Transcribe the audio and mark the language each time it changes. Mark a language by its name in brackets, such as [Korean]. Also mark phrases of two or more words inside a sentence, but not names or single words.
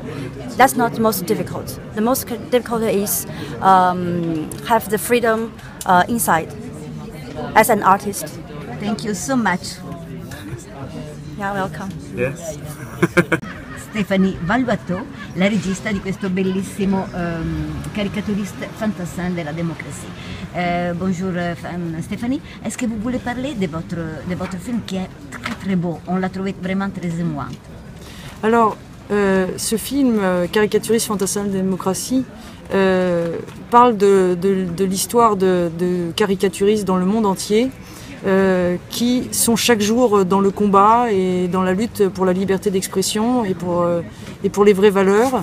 [English] That's not the most difficult. The most difficult is have the freedom inside as an artist. Thank you so much. You're welcome. Yes. [Italian] Stéphanie Valuato, la regista di questo bellissimo caricaturiste fantassin de la démocratie. [French] Bonjour Stéphanie, est-ce que vous voulez parler de votre film qui est très très beau? On l'a trouvé vraiment très émouvant. Alors, ce film, Caricaturiste fantassin de la démocratie, parle de l'histoire de caricaturistes dans le monde entier, qui sont chaque jour dans le combat et dans la lutte pour la liberté d'expression et pour les vraies valeurs.